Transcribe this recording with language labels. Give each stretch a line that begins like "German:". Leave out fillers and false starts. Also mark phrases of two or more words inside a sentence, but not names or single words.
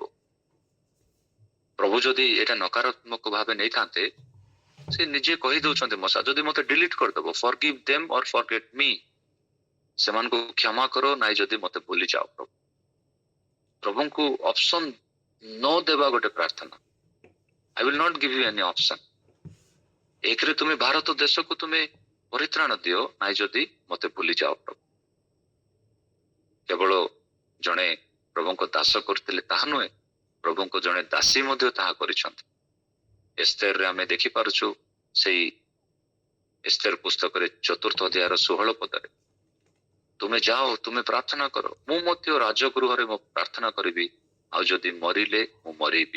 Odia: ପ୍ରଭୁ ଯଦି ଏଇଟା ନକାରାତ୍ମକ ଭାବେ ନେଇଥାନ୍ତେ, ସେ ନିଜେ କହି ଦଉଛନ୍ତି ମୋଶା, ଯଦି ମତେ ଡିଲିଟ କରିଦବ,
English: forgive them or forget me,
Odia: ସେମାନଙ୍କୁ କ୍ଷମା କର, ନାଇଁ ଯଦି ମତେ ଭୁଲି ଯାଅ। ପ୍ରଭୁଙ୍କୁ ଅପସନ ନ ଦେବା ଗୋଟେ ପ୍ରାର୍ଥନା।
English: I will not give you any option.
Odia: ଏକରେ ତୁମେ ଭାରତ ଦେଶକୁ ତୁମେ ପରିତ୍ରାଣ ଦିଅ, ନାଇଁ ଯଦି ମତେ ଭୁଲି ଯାଅ। କେବଳ ଜଣେ ପ୍ରଭୁଙ୍କ ଦାସ କରିଥିଲେ ତାହା ନୁହେଁ, ପ୍ରଭୁଙ୍କ ଜଣେ ଦାସୀ ମଧ୍ୟ ତାହା କରିଛନ୍ତି। ଏସ୍ତେରରେ ଆମେ ଦେଖିପାରୁଛୁ, ସେଇ ଏସ୍ତେର ପୁସ୍ତକରେ 4th ଅଧ୍ୟାୟର 16 ପଦରେ, ତୁମେ ଯାଅ, ତୁମେ ପ୍ରାର୍ଥନା କର, ମୁଁ ମଧ୍ୟ ରାଜଗୃହରେ ମୁଁ ପ୍ରାର୍ଥନା କରିବି, ଆଉ ଯଦି ମରିଲେ ମୁଁ ମରିବି।